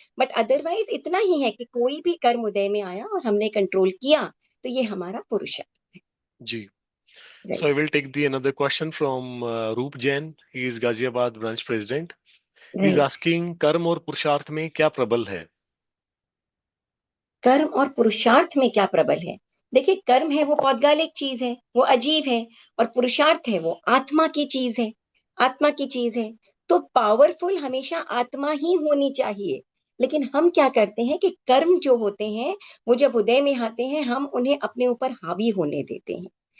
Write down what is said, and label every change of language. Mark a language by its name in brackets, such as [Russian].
[English] but otherwise [Hindi] इतना ही है कि कोई भी कर्म उदय में आया और हमने कंट्रोल किया तो ये हमारा पुरुषार्थ जी। है। [English] So I will take the another question from Roop Jain. He is Ghaziabad branch president. He is right. asking, [Hindi] कर्म और पुरुषार्थ में क्या प्रबल है? कर्म और पुरुषार्थ में क्या प्रबल है? देखिए, कर्म है वो पौद्गलिक चीज है, वो अजीब है, और पुरुषार्थ है वो आत्मा की चीज है, आत्मा की चीज है। तो पावरफुल हमेशा आत्मा ही होनी चाहिए। लेकिन हम क्या करते हैं कि कर्म जो होते हैं वो जब उदय में आते हैं हम उन्हें अपने ऊपर हावी होने देते हैं।